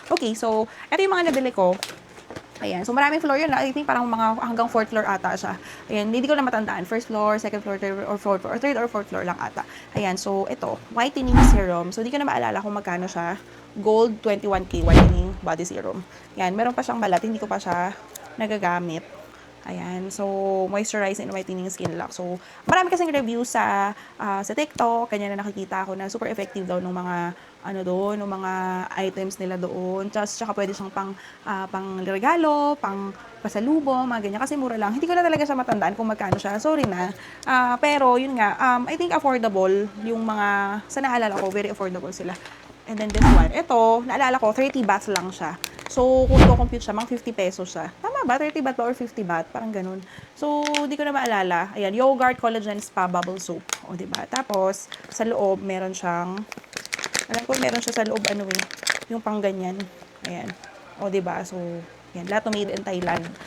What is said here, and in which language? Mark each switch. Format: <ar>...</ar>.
<tl>Okay, so, ito yung mga nabili ko. Ayan. So, maraming floor yun. I think parang mga hanggang 4th floor ata siya. Ayan. Hindi ko na matandaan. 1st floor, 2nd floor, 3rd or 4th floor, or 3rd or 4th floor lang ata. Ayan. So, ito. Whitening serum. So, di ko na maalala kung magkano siya. Gold 21K whitening body serum. Ayan. Meron pa siyang balat. Hindi ko pa siya nagagamit. Ayan. So, moisturize and whitening skin lock. So, marami kasing reviews sa TikTok. Kanya na nakikita ako na super effective daw ng mga ng mga items nila doon. Tsaka pwede siyang pang regalo, pang pasalubong, mga ganyan. Kasi mura lang. Hindi ko na talaga siya matandaan kung magkano siya. Sorry na. Pero, yun nga, I think affordable yung mga, sa naalala ko, very affordable sila.</tl> <en>And then this one.</en> <tl>Ito, naalala ko, 30 baht lang siya. So, kung i-compute siya, mga 50 pesos siya. Tama ba? 30 baht ba or 50 baht? Parang ganun. So, di ko na maalala. Ayan, Yogurt Collagen Spa Bubble Soap. O, diba? Tapos, sa loob, meron siyang, alam ko, meron siya sa loob, yung pang ganyan. Ayan. O, diba? So, ayan, lahat made in Thailand.</tl>